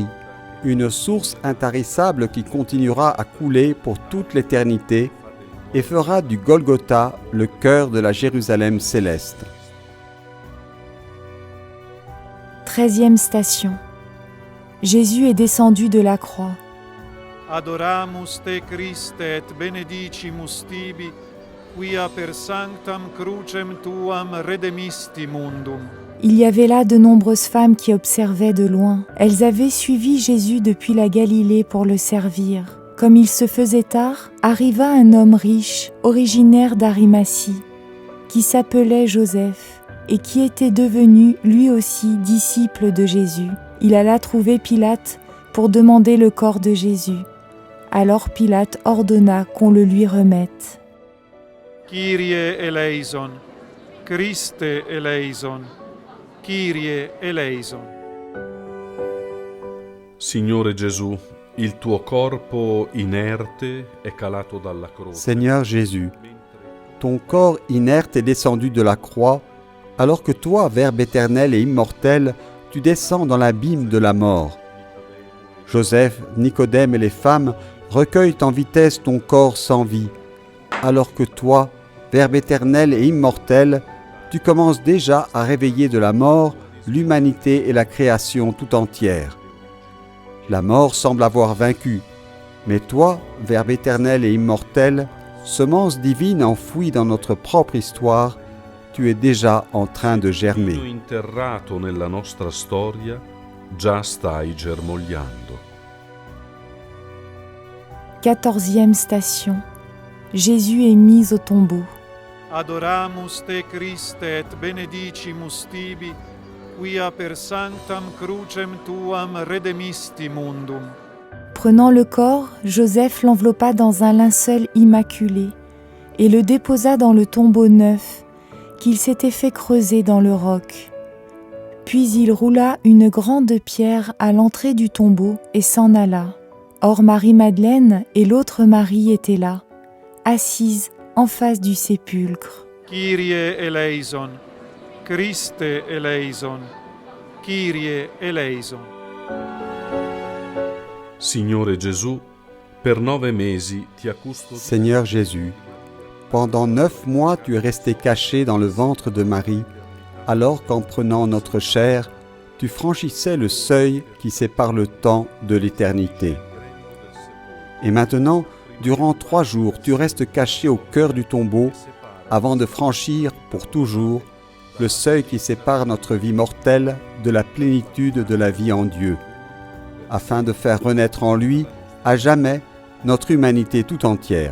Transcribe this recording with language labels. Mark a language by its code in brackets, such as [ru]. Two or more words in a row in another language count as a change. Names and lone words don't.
[fr] Une source intarissable qui continuera à couler pour toute l'éternité et fera du Golgotha le cœur de la Jérusalem céleste. 13e station. Jésus est descendu de la croix. [la] Adoramus te Christe et benedicimus tibi, quia per sanctam crucem tuam redemisti mundum. [fr] Il y avait là de nombreuses femmes qui observaient de loin. Elles avaient suivi Jésus depuis la Galilée pour le servir. Comme il se faisait tard, arriva un homme riche, originaire d'Arimathie, qui s'appelait Joseph et qui était devenu lui aussi disciple de Jésus. Il alla trouver Pilate pour demander le corps de Jésus. Alors Pilate ordonna qu'on le lui remette. [el] Κύριε ἐλέησον, Χριστὲ ἐλέησον, Κύριε ἐλέησον. [it] Signore Gesù, il tuo corpo inerte è calato dalla croce. [fr] Seigneur Jésus, ton corps inerte est descendu de la croix, alors que toi, Verbe éternel et immortel, tu descends dans l'abîme de la mort. Joseph, Nicodème et les femmes recueillent en vitesse ton corps sans vie, alors que toi, Verbe éternel et immortel, tu commences déjà à réveiller de la mort l'humanité et la création tout entière. La mort semble avoir vaincu, mais toi, Verbe éternel et immortel, semence divine enfouie dans notre propre histoire, tu es déjà en train de germer. [it] Fino interrato nella nostra storia, già stai germogliando. [fr] 14e station. Jésus est mis au tombeau. [la] adoramus te Christe et benedicimus tibi, quia per sanctam crucem tuam redemisti mundum. [fr] Prenant le corps, Joseph l'enveloppa dans un linceul immaculé et le déposa dans le tombeau neuf qu'il s'était fait creuser dans le roc. Puis il roula une grande pierre à l'entrée du tombeau et s'en alla. Or Marie-Madeleine et l'autre Marie étaient là, assises en face du sépulcre. [el] Κύριε ἐλέησον, Χριστὲ ἐλέησον, Κύριε ἐλέησον. [it] Signore Gesù, per 9 mesi ti ha custodito. [fr] Seigneur Jésus, pendant 9 mois tu es resté caché dans le ventre de Marie, alors qu'en prenant notre chair, tu franchissais le seuil qui sépare le temps de l'éternité. Et maintenant, durant 3 jours, tu restes caché au cœur du tombeau avant de franchir pour toujours le seuil qui sépare notre vie mortelle de la plénitude de la vie en Dieu, afin de faire renaître en lui à jamais notre humanité tout entière.